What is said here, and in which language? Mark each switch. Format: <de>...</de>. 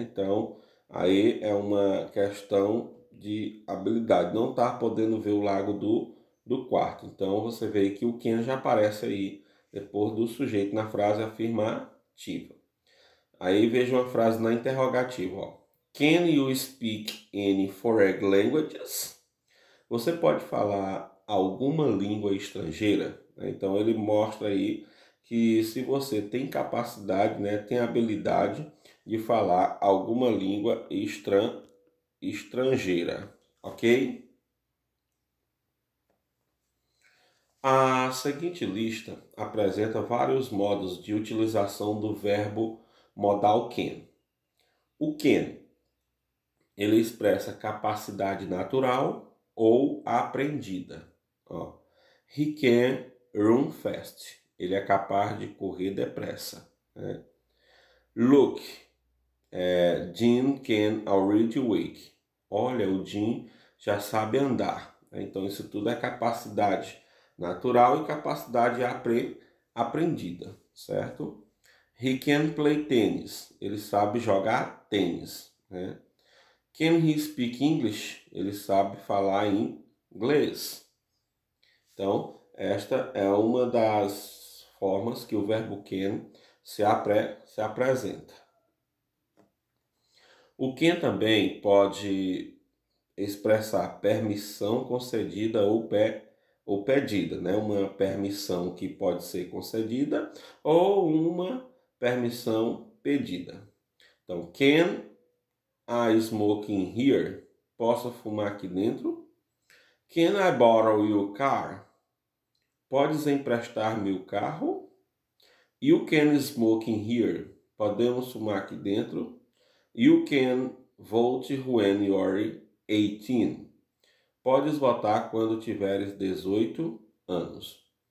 <pt>Então, aí é uma questão de habilidade. Não está podendo ver o lago do quarto. Então, você vê que o can já aparece aí depois do sujeito na frase afirmativa. Aí veja uma frase na interrogativa. Ó.</pt> <en>Can you speak any foreign languages?</en> <pt>Você pode falar alguma língua estrangeira? Então ele mostra aí que se você tem capacidade, né, tem habilidade de falar alguma língua estrangeira, ok? A seguinte lista apresenta vários modos de utilização do verbo modal can. O can, ele expressa capacidade natural ou aprendida. Ó,</pt> <en>he can run fast.</en> <pt>Ele é capaz de correr depressa. Né?</pt> <en>Look, Jim can already wake.</en> <pt>Olha, o Jim já sabe andar. Então isso tudo é capacidade natural e capacidade aprendida, certo?</pt> <en>He can play tennis.</en> <pt>Ele sabe jogar tênis. Né?</pt> <en>Can he speak English?</en> <pt>Ele sabe falar em inglês. Então, esta é uma das formas que o verbo can se apresenta. O can também pode expressar permissão concedida ou pedida, né? Uma permissão que pode ser concedida ou uma permissão pedida. Então,</pt> <en>can I smoke in here?</en> <pt>Posso fumar aqui dentro?</pt> <en>Can I borrow your car?</en> <pt>Podes emprestar-me o carro?</pt> <en>You can smoke in here.</en> <pt>Podemos fumar aqui dentro.</pt> <en>You can vote when you're 18.</en> <pt>Podes votar quando tiveres 18 anos.</pt>